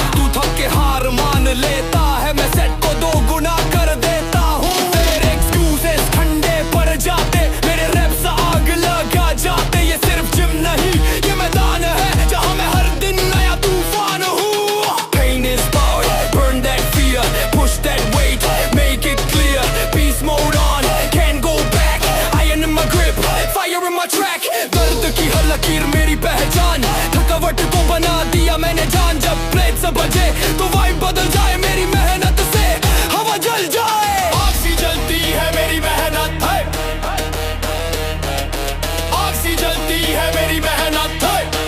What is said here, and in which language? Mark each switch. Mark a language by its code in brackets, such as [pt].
[hi] तू थक के हार मान लेता है, मैं सेट को दो गुना कर देता हूँ। तेरे एक्सक्यूजेस ठंडे पड़ जाते, मेरे रैप्स आग लगा जाते। ये सिर्फ जिम नहीं, ये मैदान है जहाँ मैं हर दिन नया तूफान हूँ। [en] Pain is power, burn that fear, push that weight, make it clear. Peace mode on, can't go back. Iron in my grip, fire in my track. [hi] दर्द की हर लकीर मेरी पहचान, थकावट को बना दिया मैंने जान। जब प्लेट्स बजे तो वाइब बदल जाए, मेरी मेहनत से हवा जल जाए। आग सी जलती है मेरी मेहनत है, आग सी जलती है मेरी मेहनत है।